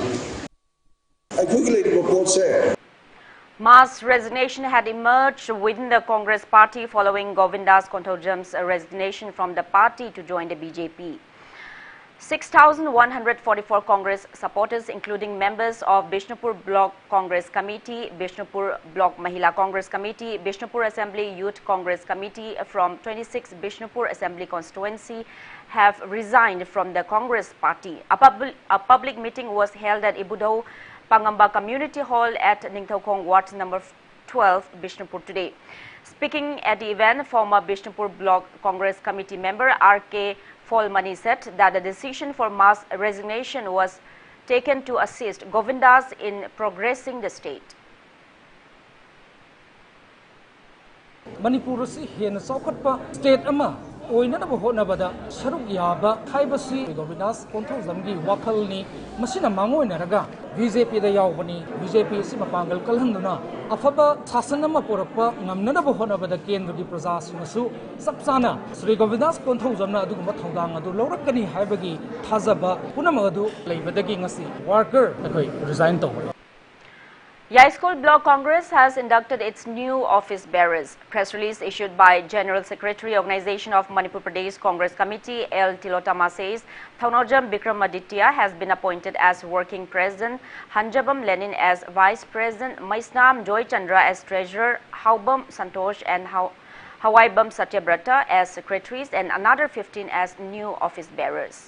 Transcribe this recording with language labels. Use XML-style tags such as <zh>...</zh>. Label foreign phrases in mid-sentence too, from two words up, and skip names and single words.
<en>I quickly report say. Mass resignation had emerged within the Congress party following Govindas Kontojam's resignation from the party to join the BJP. 6,144 Congress supporters, including members of Bishnupur Block Congress Committee, Bishnupur Block Mahila Congress Committee, Bishnupur Assembly Youth Congress Committee from 26 Bishnupur Assembly constituency, have resigned from the Congress party. A public meeting was held at Ibudau Pangamba Community Hall at Ningthokong Ward number 12, Bishnupur today. Speaking at the event, former Bishnupur Block Congress Committee member R.K. Folmani said that the decision for mass resignation was taken to assist Govindas in progressing the state.</en> <mni>Manipur is here state oina na bohona bada saruk yaba khaibasi Govindas control zamgi wakalni masina mangoi naraga BJP da yawbani BJP si mapangal kalhanduna afaba sasanama porapa ngamna na bohona bada kendra di praja sunasu sapsana Sri Govindas control zamna aduguma thongdang adu lawrakani haibagi thazaba punama adu leibadagi ngasi worker akoi resign tawbani.</mni> <en>Yaiskol Block Congress has inducted its new office bearers. Press release issued by General Secretary Organization of Manipur Pradesh Congress Committee L. Tilotama says Thaunojam Bikramaditya has been appointed as working president, Hanjabam Lenin as vice president, Maisnam Joy Chandra as treasurer, Haubam Santosh and Hawaibam Satyabrata as secretaries, and another 15 as new office bearers.</en>